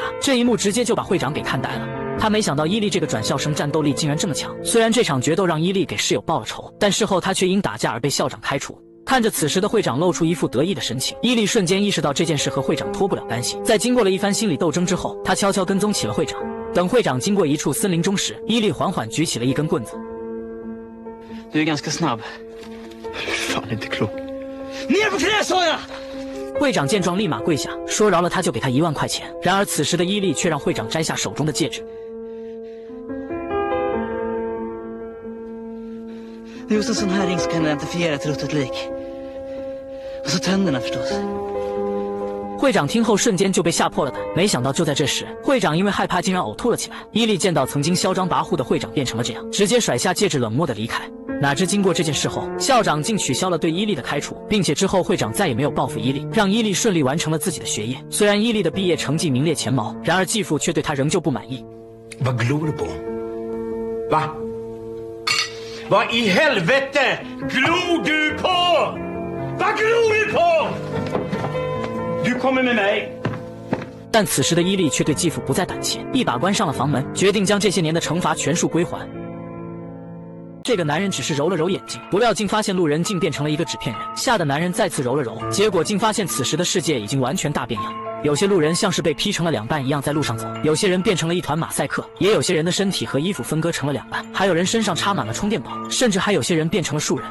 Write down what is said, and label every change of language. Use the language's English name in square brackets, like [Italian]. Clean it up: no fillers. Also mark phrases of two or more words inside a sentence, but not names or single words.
[Chinese] 这一幕直接就把会长给看呆了。他没想到伊利这个转校生战斗力竟然这么强，虽然这场决斗让伊利给室友报了仇，但事后他却因打架而被校长开除。看着此时的会长露出一副得意的神情，伊利瞬间意识到这件事和会长脱不了干系。在经过了一番心理斗争之后，他悄悄跟踪起了会长。等会长经过一处森林中时，伊利缓缓举起了一根棍子。 [Swedish] Du är ganska snabb. Fan inte klok. Ner på knä sa jag! [Chinese] 会长见状立马跪下，说饶了他就给他1万块钱。然而此时的伊利却让会长摘下手中的戒指。 [Swedish] Just en sån här ring så kan du identifiera ett ruttet lik. Och så tänderna förstås. [Chinese] 会长听后瞬间就被吓破了胆，没想到就在这时，会长因为害怕竟然呕吐了起来。伊利见到曾经嚣张跋扈的会长变成了这样，直接甩下戒指冷漠的离开。哪知经过这件事后，校长竟取消了对伊利的开除，并且之后会长再也没有报复伊利，让伊利顺利完成了自己的学业。虽然伊利的毕业成绩名列前茅，然而继父却对他仍旧不满意。 [Swedish] Vad glor du på? Va? Vad i helvete glor du på? Vad glor du på? Du kommer med mig. [Chinese] 但此时的伊利却对继父不再胆怯，一把关上了房门，决定将这些年的惩罚全数归还。这个男人只是揉了揉眼睛，不料竟发现路人竟变成了一个纸片人，吓得男人再次揉了揉，结果竟发现此时的世界已经完全大变样。有些路人像是被劈成了2半一样在路上走，有些人变成了一团马赛克，也有些人的身体和衣服分割成了2半，还有人身上插满了充电宝，甚至还有些人变成了树人。